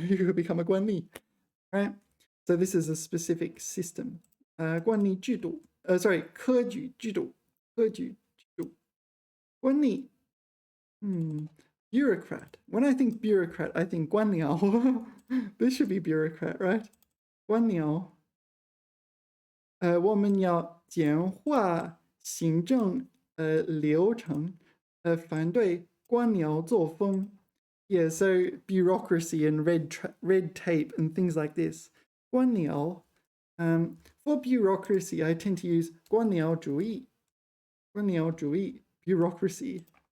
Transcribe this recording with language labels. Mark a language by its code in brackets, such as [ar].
[en] You could become a 官吏, right? So this is a specific system. [zh] 官吏制度.Sorry, 科举制度.科举制度.官吏.Bureaucrat. [en] When I think bureaucrat, I think 官僚. This should be bureaucrat, right? [zh] 官僚. 我们要简化行政流程，反对官僚作风. [en] Yeah, so bureaucracy and red tape and things like this. [zh] 官僚. [en] For bureaucracy, I tend to use 官僚主义. [zh] 官僚主义, bureaucracy.